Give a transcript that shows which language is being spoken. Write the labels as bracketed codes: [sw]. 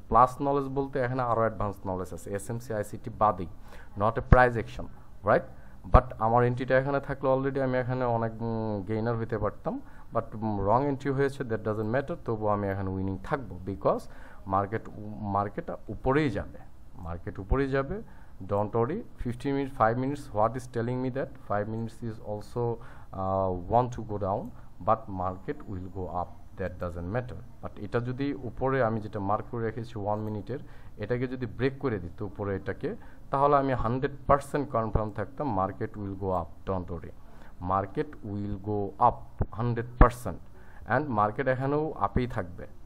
[bn] Plus knowledge বলতে এখানে আরও অ্যাডভান্স নলেজ আছে এসএমসি আইসিটি বাদেই, [en] not a price action, [bn] right. But আমার এন্ট্রিটা এখানে থাকলে অলরেডি আমি এখানে অনেক গেইনার হইতে পারতাম, বাট রং এন্ট্রি হয়েছে, [en] that doesn't matter, [bn] তবুও আমি এখানে উইনিং থাকবো, বিকজ মার্কেট উপরেই যাবে, [en] don't worry. 5 minutes, what is telling me that 5 minutes is also want to go down, but market will go up, that doesn't matter. [bn] But এটা যদি উপরে আমি যেটা মার্ক করে রেখেছি 1 মিনিটের, এটাকে যদি ব্রেক করে দিত উপরে এটাকে, তাহলে আমি 100% কনফার্ম থাকতাম [en] Market will go up. Don't worry, market will go up 100%, and market [bn] এখানেও আপেই থাকবে।